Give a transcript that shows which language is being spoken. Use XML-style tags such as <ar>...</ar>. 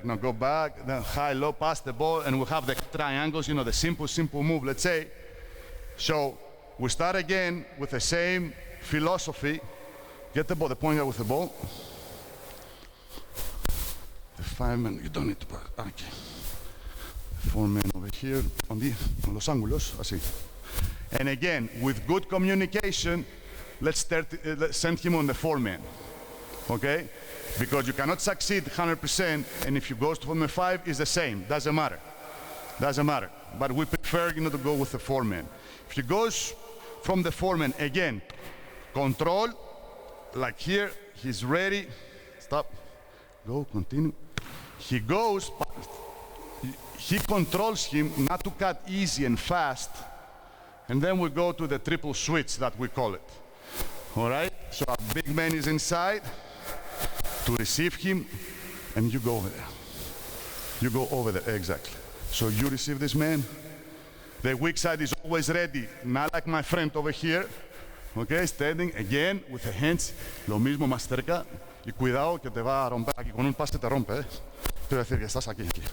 <en>Now go back, then high-low, pass the ball, and we'll have the triangles, the simple move, let's say. So we start again with the same philosophy. Get the ball, the point guard with the ball. The 5-man, you don't need to, okay. 4-man over here, on</en> <es>los ángulos, así.</es> <en>And again, with good communication, let's send him on the 4-man, okay? Because you cannot succeed 100%, and if you go from the 5, it's the same, doesn't matter. But we prefer, to go with the 4-man. If he goes from the 4-man, again, control, like here, he's ready, stop, go, continue. He goes, he controls him not to cut easy and fast, and then we go to the triple switch that we call it. All right? So our big man is inside to receive him, and you go over there. You go over there, exactly. So you receive this man. The weak side is always ready, not like my friend over here. Okay, standing again with the hands,</en> <es>lo mismo más cerca, y cuidado que te va a romper aquí, con un pase te rompe, Quiero decir que estás aquí.</es>